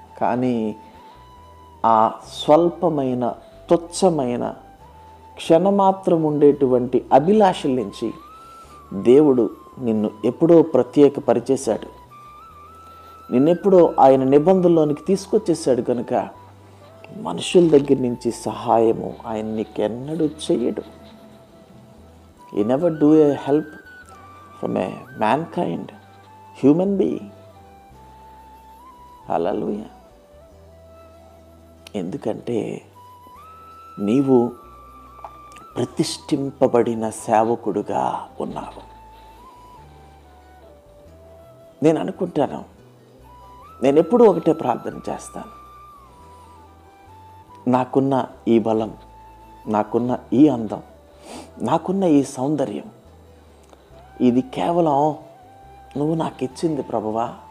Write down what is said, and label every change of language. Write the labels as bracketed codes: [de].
[te] కానీ ఆ స్వల్పమైన, తుచ్చమైన, క్షణమాత్రం ఉండేటువంటి అభిలాషల నుంచి దేవుడు నిన్ను ఎప్పుడో ప్రత్యేకపరిచేశాడు, నిన్నెప్పుడో ఆయన నిబంధనలోనికి తీసుకొచ్చేసాడు. కనుక మనుషుల దగ్గర నుంచి సహాయము ఆయన నీకెన్నడూ చెయ్యడు. [en] He never do a help from a mankind, human being. Hallelujah. [te] ఎందుకంటే నీవు ప్రతిష్ఠింపబడిన సేవకుడుగా ఉన్నావు. నేను అనుకుంటాను, నేను ఎప్పుడూ ఒకటే ప్రార్థన చేస్తాను, నాకున్న ఈ బలం, నాకున్న ఈ అందం, నాకున్న ఈ సౌందర్యం, ఇది కేవలం నువ్వు నాకు ఇచ్చింది ప్రభువా.